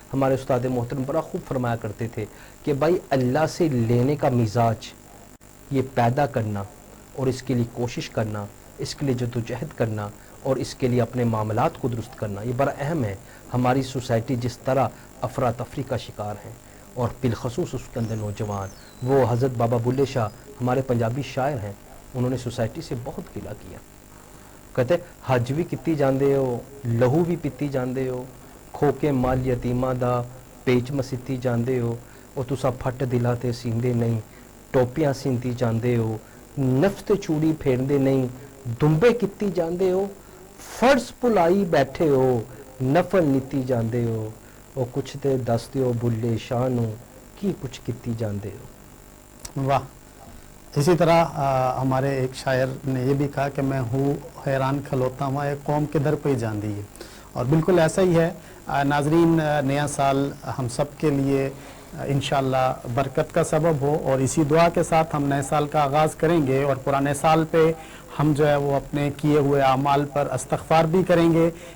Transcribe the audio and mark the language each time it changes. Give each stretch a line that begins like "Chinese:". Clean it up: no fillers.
Urdu: ہمارے استاد محترم بڑا خوب فرمایا کرتے تھے کہ بھائی اللہ سے لینے کا مزاج یہ پیدا کرنا اور اس کے لیے کوشش کرنا، اس کے لیے جدوجہد کرنا اور اس کے لیے اپنے معاملات کو درست کرنا، یہ بڑا اہم ہے. ہماری سوسائٹی جس طرح افراتفری کا شکار ہے، اور بالخصوص اس کے اندر نوجوان، وہ حضرت بابا بلے شاہ ہمارے پنجابی شاعر ہیں، انہوں نے سوسائٹی سے بہت گلہ کیا.
Punjabi: کہتے حج بھی کیتی جاندے ہو، لہو بھی پیتی جاندے ہو، کھو کے مال یتیماں دا پیچ مسیتی جاندے ہو، اور تسا پھٹ دلا تے سیندے نہیں، ٹوپیاں سینتی جاندے ہو، نفس تے چوڑی پھیرندے نہیں، دمبے کیتی جاندے ہو، فرض بھلائی بیٹھے ہو، نفل نیتی جاندے ہو، اور کچھ تے دس دیو بلے شاہ نو کی کچھ کیتی جاندے ہو. واہ.
Urdu: اسی طرح ہمارے ایک شاعر نے یہ بھی کہا کہ میں ہوں حیران کھلوتا ہوا ایک قوم کے در پہ ہی جان دی ہے. اور بالکل ایسا ہی ہے. ناظرین، نیا سال ہم سب کے لیے انشاءاللہ برکت کا سبب ہو، اور اسی دعا کے ساتھ ہم نئے سال کا آغاز کریں گے، اور پرانے سال پہ ہم جو ہے وہ اپنے کیے ہوئے اعمال پر استغفار بھی کریں گے.